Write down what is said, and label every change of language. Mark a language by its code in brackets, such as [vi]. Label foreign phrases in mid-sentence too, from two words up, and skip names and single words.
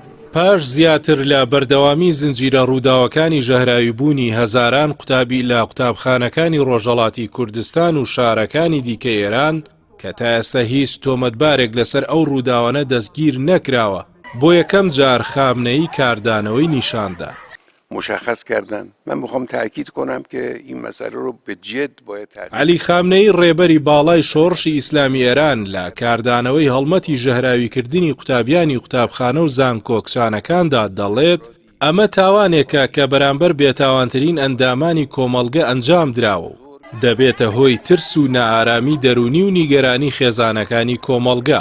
[ckb] پاش زیاتر لە بەردەوامی زنجیرە ڕووداوەکانی ژەهراویبوونی هەزاران قوتابی لە قوتابخانەکانی ڕۆژهەڵاتی کوردستان و شارەکانی دیکە ئێران کە تا ئێستا هیچ تۆمەتبارێک لەسەر ئەو ڕووداوانە دەستگیر نەکراوە بۆ یەکەم جار خامنەی کاردانەوەی نیشاندا. [fa] مشخص کردن. من میخوام تاکید کنم که این مسئله رو به جد باید [ckb] علی خامنەی ڕێبەری باڵای شۆڕشی ئیسلامی ئێران لە کاردانەوەی هەڵمەتی ژەهراویکردنی قوتابیانی قوتابخانە و زانکۆکچانەکاندا دەڵێت ئەمە تاوانێکە کە بەرامبەر بێتاوانترین ئەندامانی کۆمەڵگە ئەنجام دراوە و دەبێتە هۆی ترس و نائارامی دەرونی و نیگەرانی خێزانەکانی کۆمەڵگە.